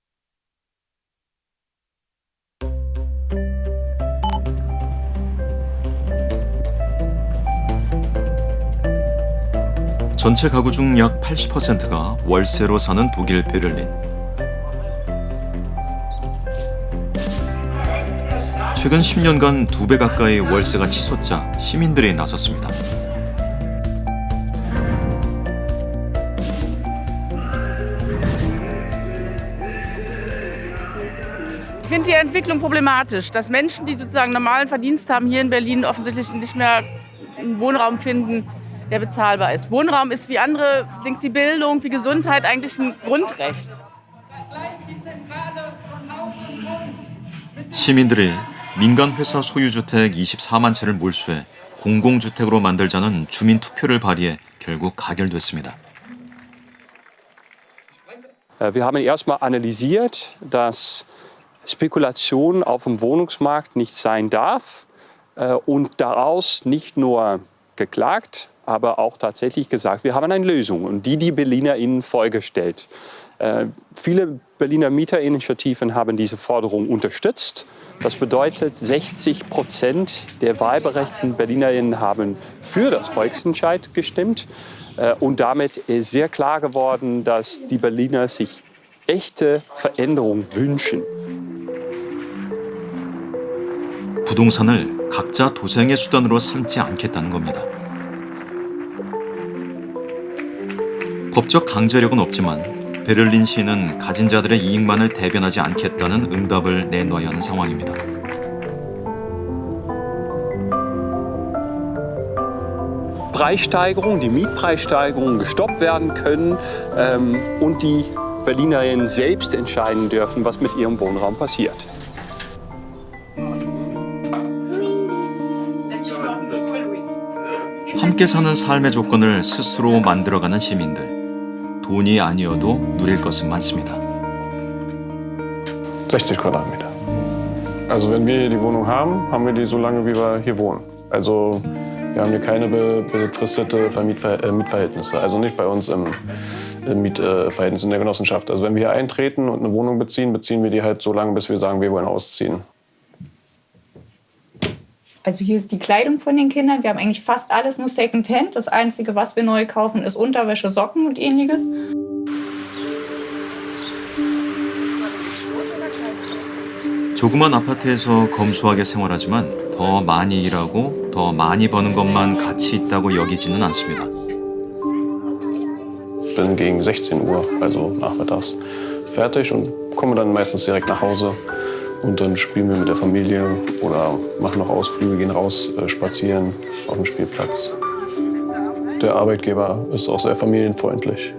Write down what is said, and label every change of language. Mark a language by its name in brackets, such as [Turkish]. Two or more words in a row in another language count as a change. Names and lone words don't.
[Korean] 전체 가구 중 약 80%가 월세로 사는 독일 베를린. 최근 10년간 2배 가까이 월세가 치솟자 시민들이 나섰습니다. [German] Ich finde die Entwicklung problematisch, dass Menschen, die sozusagen normalen Verdienst haben, hier in Berlin offensichtlich nicht mehr einen Wohnraum finden, der bezahlbar ist. Wohnraum ist wie andere Dinge, wie Bildung, wie Gesundheit eigentlich ein Grundrecht. [Korean] 시민들이 민간 회사 소유 주택 24만 채를 몰수해 공공주택으로 만들자는 주민 투표를 발의해 결국 가결됐습니다. [German] Wir haben erstmal analysiert, dass Spekulation auf dem Wohnungsmarkt nicht sein darf und daraus nicht nur geklagt, aber auch tatsächlich gesagt, wir haben eine Lösung und die BerlinerInnen vorgestellt. Viele Berliner Mieterinitiativen haben diese Forderung unterstützt. Das bedeutet, 60% der wahlberechtigten BerlinerInnen haben für das Volksentscheid gestimmt. Und damit ist sehr klar geworden, dass die Berliner sich echte Veränderung wünschen. [Korean] 부동산을 각자 도생의 수단으로 삼지 않겠다는 겁니다. 법적 강제력은 없지만 베를린 시는 가진 자들의 이익만을 대변하지 않겠다는 응답을 내놓아야 하는 상황입니다. [German] Preissteigerungen, die Mietpreissteigerungen gestoppt werden können und die Berlinerinnen selbst entscheiden dürfen, was mit ihrem Wohnraum passiert. [Korean] 함께 사는 삶의 조건을 스스로 만들어가는 시민들. 돈이 아니어도 누릴 것은 많습니다. [German] 60 Quadratmeter. Also wenn wir hier die Wohnung haben, haben wir die so lange, wie wir hier wohnen. Also wir haben hier keine befristete Mietverhältnisse. Also nicht bei uns im Mietverhältnis in der Genossenschaft. Also wenn wir hier eintreten und eine Wohnung beziehen, beziehen wir die halt so lange, bis wir sagen, wir wollen ausziehen. Also hier ist die Kleidung von den Kindern. Wir haben eigentlich fast alles nur Secondhand. Das Einzige, was wir neu kaufen, ist Unterwäsche, Socken und ähnliches. [Korean] 조그만 아파트에서 검소하게 생활하지만 더 많이 일하고 더 많이 버는 것만 가치 있다고 여기지는 않습니다. [German] Ich bin gegen 16 Uhr, also nachmittags, fertig und komme dann meistens direkt nach Hause. Und dann spielen wir mit der Familie oder machen noch Ausflüge, gehen raus, spazieren auf dem Spielplatz. Der Arbeitgeber ist auch sehr familienfreundlich.